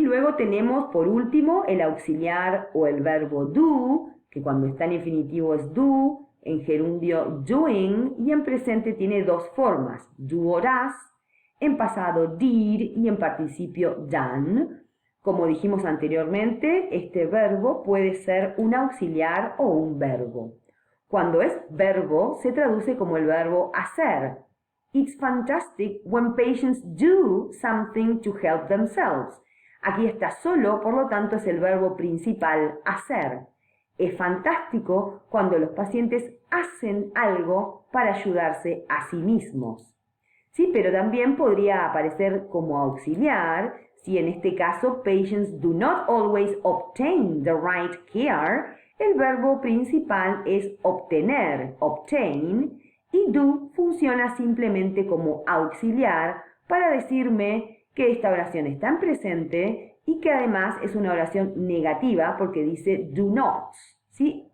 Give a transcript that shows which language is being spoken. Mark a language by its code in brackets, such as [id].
[es] Luego tenemos por último el auxiliar o el verbo do, que cuando está en infinitivo es do, en gerundio doing y en presente tiene dos formas, do or has, en pasado did y en participio done. Como dijimos anteriormente, este verbo puede ser un auxiliar o un verbo. Cuando es verbo, se traduce como el verbo hacer. [en] It's fantastic when patients do something to help themselves. [es] Aquí está solo, por lo tanto es el verbo principal, hacer. Es fantástico cuando los pacientes hacen algo para ayudarse a sí mismos. Sí, pero también podría aparecer como auxiliar, si en este caso [en] patients do not always obtain the right care, [es] el verbo principal es obtener, obtain, y do funciona simplemente como auxiliar para decirme que esta oración está en presente y que además es una oración negativa porque dice do not. ¿Sí?